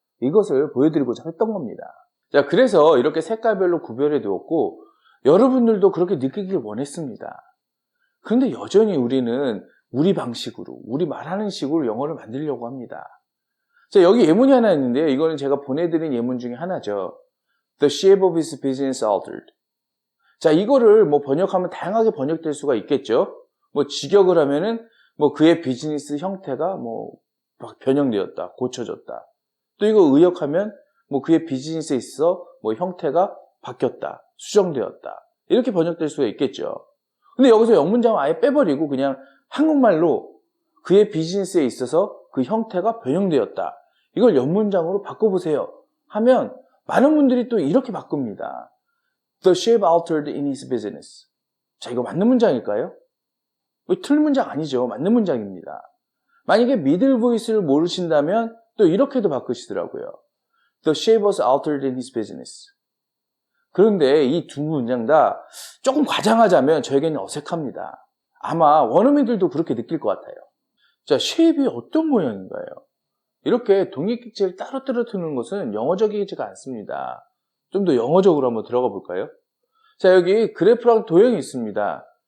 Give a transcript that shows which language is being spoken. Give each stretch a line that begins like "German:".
Korean: 이것을 보여드리고자 했던 겁니다. 자, 그래서 이렇게 색깔별로 구별해 두었고, 여러분들도 그렇게 느끼길 원했습니다. 그런데 여전히 우리는 우리 방식으로, 우리 말하는 식으로 영어를 만들려고 합니다. 자, 여기 예문이 하나 있는데요. 이거는 제가 보내드린 예문 중에 하나죠.
English: The shape of his business altered.
Korean: 자, 이거를 뭐 번역하면 다양하게 번역될 수가 있겠죠. 뭐 직역을 하면은 뭐 그의 비즈니스 형태가 뭐 변형되었다, 고쳐졌다. 또 이거 의역하면 뭐 그의 비즈니스에 있어 뭐 형태가 바뀌었다, 수정되었다. 이렇게 번역될 수가 있겠죠. 근데 여기서 영문장을 아예 빼버리고 그냥 한국말로 그의 비즈니스에 있어서 그 형태가 변형되었다. 이걸 영문장으로 바꿔보세요. 하면 많은 분들이 또 이렇게 바꿉니다.
English: The shape altered in his business.
Korean: 자, 이거 맞는 문장일까요? 틀린 문장 아니죠. 맞는 문장입니다. 만약에 middle voice를 모르신다면 또 이렇게도 바꾸시더라고요.
English: The shape was altered in his business.
Korean: 그런데 이 두 문장 다 조금 과장하자면 저에게는 어색합니다. 아마 원어민들도 그렇게 느낄 것 같아요. 자, shape이 어떤 모양인가요? 이렇게 독립객체를 따로 두는 것은 영어적이지가 않습니다. 좀 더 영어적으로 한번 들어가 볼까요? 자, 여기 그래프랑 도형이 있습니다.